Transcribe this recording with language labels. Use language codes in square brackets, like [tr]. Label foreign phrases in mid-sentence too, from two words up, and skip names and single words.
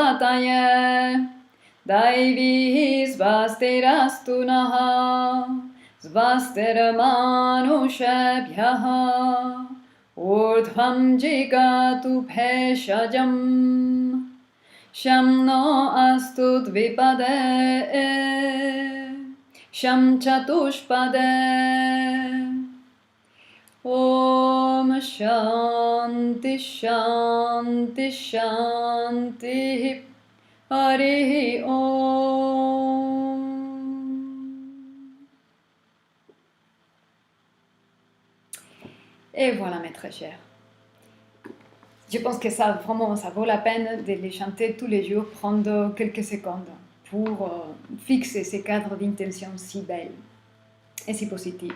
[sa] ज्ञपतय दैवी स्वस्तिरस्तु नः स्वस्तिर्मानुषेभ्यः ऊर्ध्वं जिगातु भेषजं शं नो अस्तु द्विपदे शं चतुष्पदे. ॐ शान्ति शान्ति शान्ति हरिः ॐ. [fr] Et voilà mes très chers. Je pense que ça vraiment ça vaut la peine de les chanter tous les jours, prendre quelques secondes pour fixer ces cadres d'intention si belles et si positives.